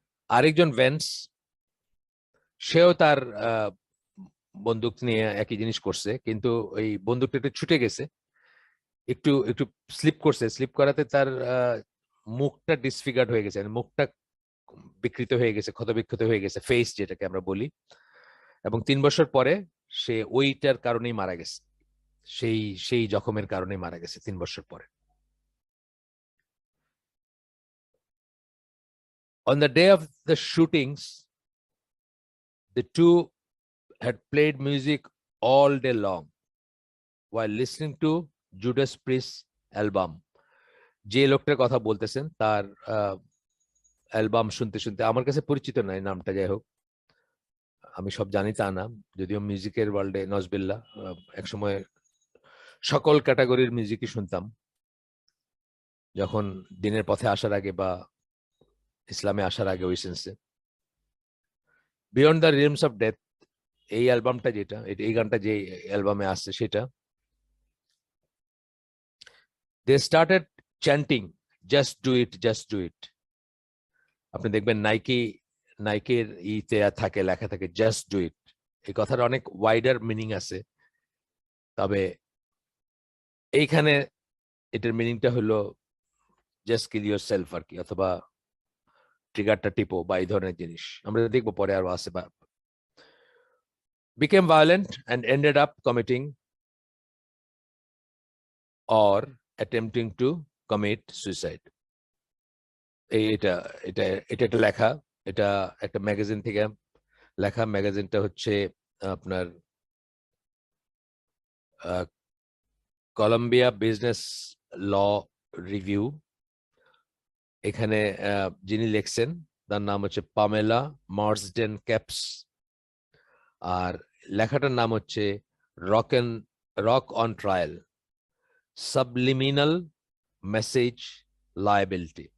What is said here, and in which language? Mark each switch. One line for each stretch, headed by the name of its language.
Bangla: আরেকজন ভেন্স, সেও তার বন্দুক নিয়ে একই জিনিস করছে, কিন্তু ওই বন্দুকটা একটু ছুটে গেছে, একটু একটু স্লিপ করছে, স্লিপ করাতে তার মুখটা ডিসফিগার্ড হয়ে গেছে, মুখটা বিকৃত হয়ে গেছে, ক্ষতবিক্ষত হয়ে গেছে, ফেস যেটাকে আমরা বলি, এবং 3 বছর পরে সে ওইটার কারণেই মারা গেছে, সেই জখমের কারণেই মারা গেছে 3 বছর পরে।
English: On the day of the shootings, the two had played music all day long while listening to Judas Priest album.
Bangla: যে লোকটার কথা বলতেছেন তার অ্যালবাম শুনতে শুনতে, আমার কাছে পরিচিত নাই নামটা, যাই হোক আমি সব জানি তা না, যদিও মিউজিকের ওয়ার্ল্ডে নজবিল্লা একসময় সকল ক্যাটাগরির মিউজিকই শুনতাম যখন দিনের পথে আসার আগে বা ইসলামে আসার আগে, ওই সেন্সে। বিয়ন্ড দ্য রিলমস অফ ডেথ, এই অ্যালবামটা যেটা, এই গানটা যে অ্যালবামে আসছে সেটা,
English: they started chanting just do it,
Bangla: just do it. আপনি দেখবেন নাইকির ইতে থাকে, লেখা থাকে
English: just do it,
Bangla: এই কথার অনেক ওয়াইডার মিনিং আছে, তবে এইখানে এটার মিনিংটা হলো
English: just kill yourself
Bangla: আর কি, অথবা ট্রিগারটা টিপো বা এই ধরনের জিনিস আমরা দেখবো পরে আরো আছে।
English: বা became violent and ended up committing or attempting to commit suicide.
Bangla: এটা এটা এটা একটা লেখা, এটা একটা ম্যাগাজিন থেকে লেখা। ম্যাগাজিনটা হচ্ছে আপনার কলম্বিয়া বিজনেস ল রিভিউ। এখানে যিনি লিখছেন তার নাম হচ্ছে পামেলা মার্সডেন ক্যাপস, আর লেখাটার নাম হচ্ছে rock on trial, subliminal message liability.